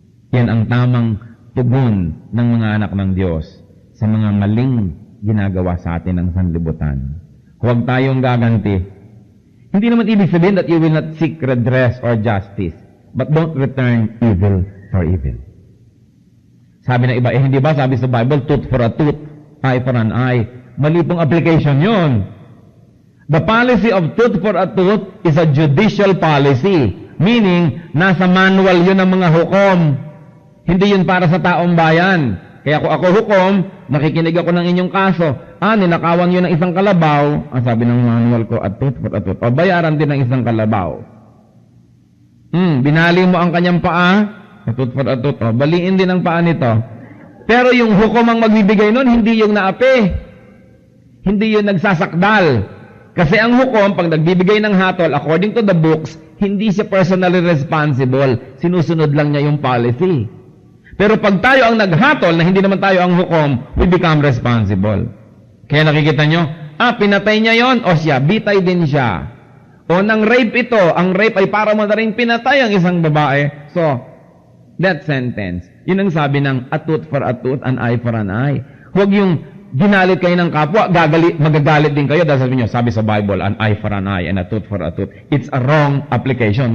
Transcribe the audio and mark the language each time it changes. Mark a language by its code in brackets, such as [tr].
[tl] Yan ang tamang tugon ng mga anak ng Diyos sa mga maling ginagawa sa atin ng sanlibutan. Huwag tayong gaganti. Hindi naman ibig sabihin [en] that you will not seek redress or justice, but don't return evil for evil. [tl] Sabi ng iba, hindi ba sabi sa Bible, [en] tooth for a tooth, eye for an eye? [tl] Mali pong application yun. [en] The policy of tooth for a tooth is a judicial policy. [tl] Meaning, nasa manual yun ng mga hukom. Hindi yun para sa taong bayan. Kaya kung ako hukom, nakikinig ako ng inyong kaso. Ninakawan yun ng isang kalabaw. Ang sabi ng manual ko, [en] a tooth for a tooth. [tl] O bayaran din ng isang kalabaw. Binali mo ang kanyang paa, [en] a tooth for a tooth. [tl] O, baliin din ang paa nito. Pero yung hukom ang magbibigay nun, hindi yung naapi. Hindi yung nagsasakdal. Kasi ang hukom, pag nagbibigay ng hatol, [en] according to the books, [tl] hindi siya [en] personally responsible. [tl] Sinusunod lang niya yung policy. Pero pag tayo ang naghatol, na hindi naman tayo ang hukom, [en] we become responsible. [tl] Kaya nakikita nyo, pinatay niya yon, o siya, bitay din siya. O nang rape ito, ang rape ay para mo na rin pinatay ang isang babae. [en] So, that sentence, [tl] yun ang sabi ng [en] a tooth for a tooth, an eye for an eye. [tl] Huwag yung ginalit kayo ng kapwa, magagalit din kayo dahil sabi sa Bible, [en] an eye for an eye and a tooth [tl] for a tooth. [en] It's a wrong application.